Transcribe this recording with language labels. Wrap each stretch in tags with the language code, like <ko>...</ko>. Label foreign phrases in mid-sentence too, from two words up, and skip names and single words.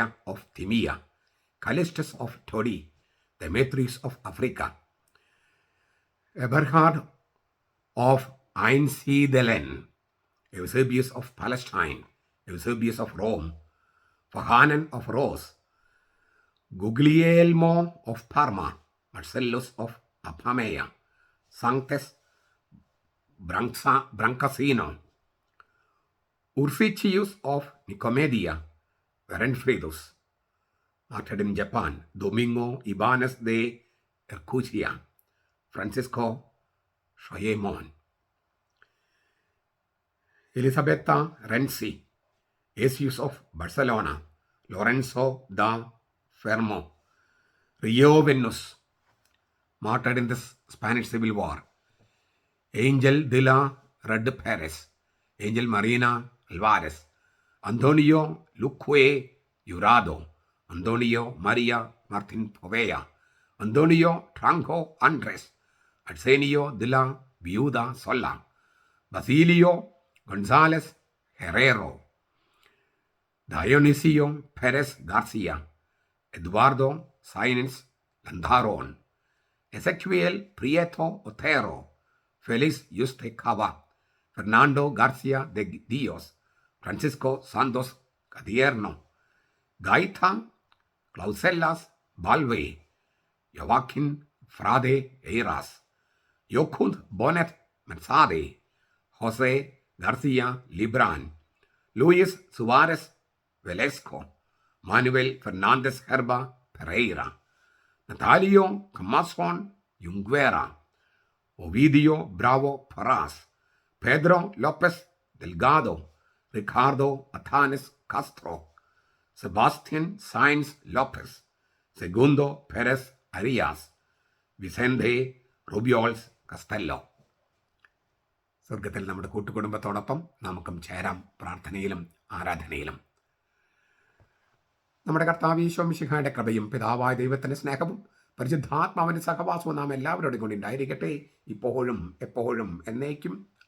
<ml>ഓഫ് തിമിയ, കലിസ്റ്റസ് ഓഫ് ടോഡി, ദെമേത്രീസ് ഓഫ് ആഫ്രിക്ക, എബർഹാർഡ് ഓഫ് ഐൻസീദലൻ, എവ്സേബിയസ് ഓഫ് പാലസ്റ്റൈൻ, എവ്സേബിയസ് ഓഫ് റോം, ഫഹാനൻ ഓഫ് റോസ്, ഗുഗ്ലിയേൽമോ ഓഫ് പാർമ, മർസെല്ലോസ് ഓഫ് അപ്പാമേയ, സാങ്ക്തസ് ബ്രങ്കസീനോ, ഉർഫിച്ചിയൂസ് ഓഫ് നിക്കോമേദിയ, വെറൻഫ്രീദുസ്,</ml> <en>martyred in Japan, Domingo Ibanez de Ercusia, Francisco Shoyemon, Elisabetta Renzi, Jesus of Barcelona, Lorenzo da Fermo, Rio Venus, martyred in the Spanish Civil War, Angel de la Red Perez, Angel Marina Alvarez, Antonio Luque Jurado, Antonio Maria Martin Povea, Antonio Tranco Andres, Arsenio de la Viuda Sola, Basilio González Herrero, Dionisio Perez Garcia, Eduardo Sainz Landaron, Ezequiel Prieto Otero, Felix Yuste Cava, Fernando Garcia de Dios, Francisco Santos Cadierno, Gaita Clauselas Balve, Joaquin Frade Eiras, Jokund Bonet Mersade, Jose Garcia Libran, Luis Suarez Velasco, Manuel Fernandez Herba Pereira, Natalio Camason Junguera, Ovidio Bravo Paras, Pedro Lopez Delgado, Ricardo Atanes Castro, Sebastian Sainz Lopez, Segundo Perez Arias, Vicente Rubiols Castello.</en> <ml>സ്വർഗത്തിൽ നമ്മുടെ കൂട്ടുകുടുംബത്തോടൊപ്പം നമുക്കും ചേരാം പ്രാർത്ഥനയിലും ആരാധനയിലും. നമ്മുടെ കർത്താവ് ഈശോ മിശിഹായുടെ കൃപയും പിതാവായ ദൈവത്തിൻ്റെ സ്നേഹവും പരിശുദ്ധാത്മാവിൻ്റെ സഹവാസവും നാം എല്ലാവരോടും കൂടി ഉണ്ടായിരിക്കട്ടെ, ഇപ്പോഴും എപ്പോഴും എന്നേക്കും.</ml>